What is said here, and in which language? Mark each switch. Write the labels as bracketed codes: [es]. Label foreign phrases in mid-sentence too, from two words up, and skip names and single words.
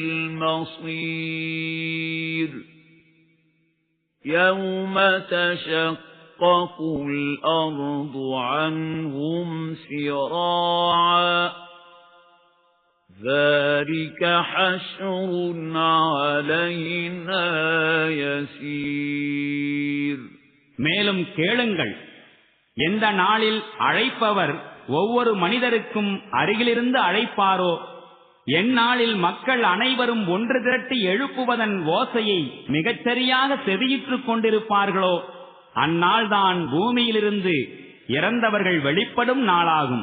[ar] الْمَصِيرُ يَوْمَ تَشَقَّقُ الْأَرْضُ عَنْهُمْ سِرَاعًا ذَلِكَ حَشْرٌ عَلَيْنَا يَسِيرٌ. [ta] மேலும் கேளுங்கள், எந்த நாளில் அழைப்பவர் ஒவ்வொரு மனிதருக்கும் அருகிலிருந்து அழைப்பாரோ, எந்நாளில் மக்கள் அனைவரும் ஒன்று திரட்டி எழுப்புவதன் ஓசையை மிகச்சரியாக செவியிற்றுக் கொண்டிருப்பார்களோ, அந்நாள்தான் பூமியிலிருந்து இறந்தவர்கள் வெளிப்படும் நாளாகும்.